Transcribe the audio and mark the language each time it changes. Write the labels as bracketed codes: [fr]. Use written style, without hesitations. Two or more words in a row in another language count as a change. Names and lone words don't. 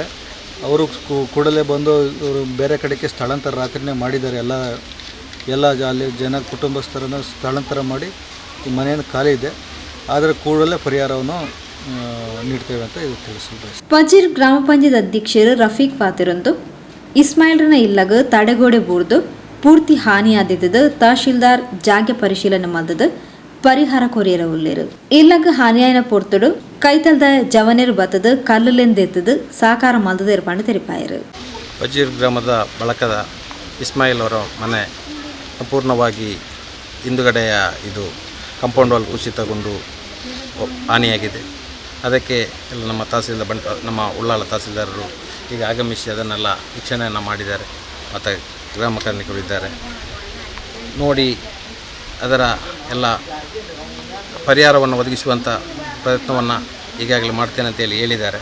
[kn] ಅವರು ಕೂಡಲೇ ಬಂದು ಇವರು ಬೇರೆ ಕಡೆಗೆ ಸ್ಥಳಾಂತರ ರಾತ್ರಿನೇ ಮಾಡಿದ್ದಾರೆ. ಎಲ್ಲ ಅಲ್ಲಿ ಜನ ಕುಟುಂಬಸ್ಥರನ್ನು ಸ್ಥಳಾಂತರ ಮಾಡಿ ಈ ಮನೆಯನ್ನು ಖಾಲಿ ಇದೆ, ಆದರೆ ಕೂಡಲೇ ಪರಿಹಾರವನ್ನು ನೀಡ್ತೇವೆ ಅಂತ ಇದು ತಿಳಿಸಿದ್ದಾರೆ. [tcy] ಪಜೀರ್ ಗ್ರಾಮ ಪಂಚಾಯತ್ ಅಧ್ಯಕ್ಷರು ರಫೀಕ್ ಫಾತಿರೊಂದು ಇಸ್ಮಾಯಿಲ್ರನ ಇಲ್ಲಗ ತಡೆಗೋಡೆ ಬೂರ್ದು ಪೂರ್ತಿ ಹಾನಿಯಾದಿದ್ದು ತಹಶೀಲ್ದಾರ್ ಜಾಗೆ ಪರಿಶೀಲನೆ ಮಾಡಿದ ಪರಿಹಾರ ಕೊರಿಯರ ಉಳ್ಳೇರು. ಇಲ್ಲಗ ಹಾನಿಯಾಯನ ಪೊರ್ತುಡು ಕೈತಲ್ದ ಜವನೇರು ಬತ್ತದ ಕಲ್ಲುಲೆಂದೆತ್ತದು ಸಾಕಾರ ಮಲ್ದದ ಏರ್ಪಾಡು ತೆರಿಪಾಯರು. [kn] ಪಜೀರ್ ಗ್ರಾಮದ ಬಳಕದ ಇಸ್ಮಾಯಿಲ್ ಅವರ ಮನೆ ಸಂಪೂರ್ಣವಾಗಿ ಹಿಂದುಗಡೆಯ ಇದು ಕಾಂಪೌಂಡ್ ವಾಲ್ ಕುಸಿತಗೊಂಡು ಹಾನಿಯಾಗಿದೆ. ಅದಕ್ಕೆ ಎಲ್ಲ ನಮ್ಮ ಉಳ್ಳಾಲ ತಹಸೀಲ್ದಾರರು ಈಗ ಆಗಮಿಸಿ ಅದನ್ನೆಲ್ಲ ವೀಕ್ಷಣೆಯನ್ನು ಮಾಡಿದ್ದಾರೆ. ಮತ್ತು ಗ್ರಾಮ ಕಾರ್ಮಿಕರು ಇದ್ದಾರೆ ನೋಡಿ ಅದರ ಎಲ್ಲ ಪರಿಹಾರವನ್ನು ಒದಗಿಸುವಂಥ ಪ್ರಯತ್ನವನ್ನು ಈಗಾಗಲೇ ಮಾಡ್ತೇನೆ ಅಂತೇಳಿ ಹೇಳಿದ್ದಾರೆ.